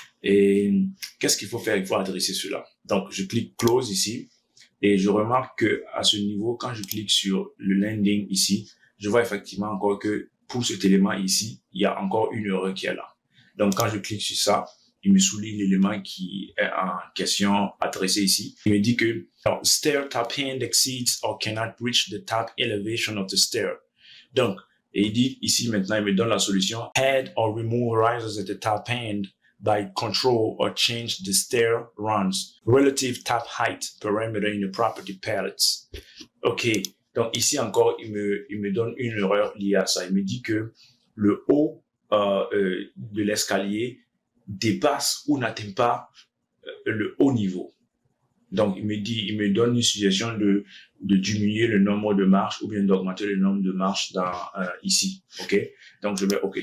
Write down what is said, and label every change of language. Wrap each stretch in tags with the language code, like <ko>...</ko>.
<fr>Et qu'est-ce qu'il faut faire? Il faut adresser cela. Donc, je clique close ici et je remarque que à ce niveau, quand je clique sur le landing ici, je vois effectivement encore que pour cet élément ici, il y a encore une erreur qui est là. Donc, quand je clique sur ça, il me souligne l'élément qui est en question adressé ici. Il me dit que</fr> <en>stair top hand exceeds or cannot reach the top elevation of the stair.</en> <fr>Donc, et il dit ici maintenant, il me donne la solution.</fr> <en>Add or remove risers at the top hand by control or change the stair runs. Relative top height parameter in the property palettes. OK.</en> <fr>Donc ici encore, il me donne une erreur liée à ça. Il me dit que le haut de l'escalier dépasse ou n'atteint pas le haut niveau. Donc il me donne une suggestion de diminuer le nombre de marches ou bien d'augmenter le nombre de marches dans ici. OK? Donc je mets OK.</fr>